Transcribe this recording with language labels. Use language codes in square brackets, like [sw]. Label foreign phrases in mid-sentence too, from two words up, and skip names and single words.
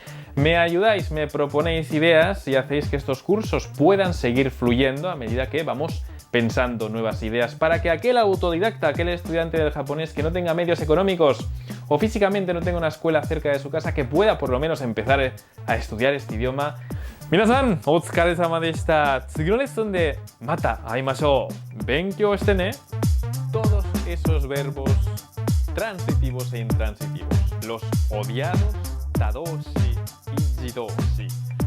[es] Me ayudáis, me proponéis ideas y hacéis que estos cursos puedan seguir fluyendo a medida que vamos pensando nuevas ideas para que aquel autodidacta, aquel estudiante del japonés que no tenga medios económicos o físicamente no tenga una escuela cerca de su casa, que pueda por lo menos empezar a estudiar este idioma. [ja] みなさん、お疲れ様でした. 次の lección でまた会いましょう。勉強してね. [es] Todos esos verbos transitivos e intransitivos, los odiados tadoshi y jidoshi.